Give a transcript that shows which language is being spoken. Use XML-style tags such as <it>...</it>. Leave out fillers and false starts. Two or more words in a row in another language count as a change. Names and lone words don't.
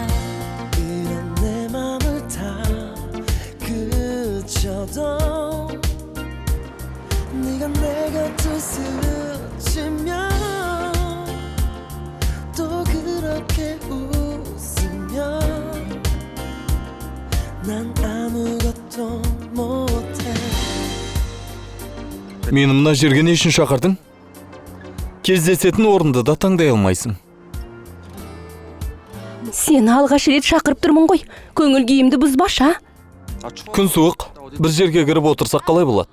<ko>이런 내 맘을 다 그쳐도 네가 내 곁을 스치면 또 그렇게 웃으면 난 아무것도 못해</ko> <kk>Мені мына жерге не үшін шақырдың? Кездесетін орынды да таңдай алмайсың. Сені алғаш рет шақырып тұрмын ғой. Көңіл күйімді бұзбаша. Күн суық. Бір жерге кіріп отырсақ қалай болады?</kk>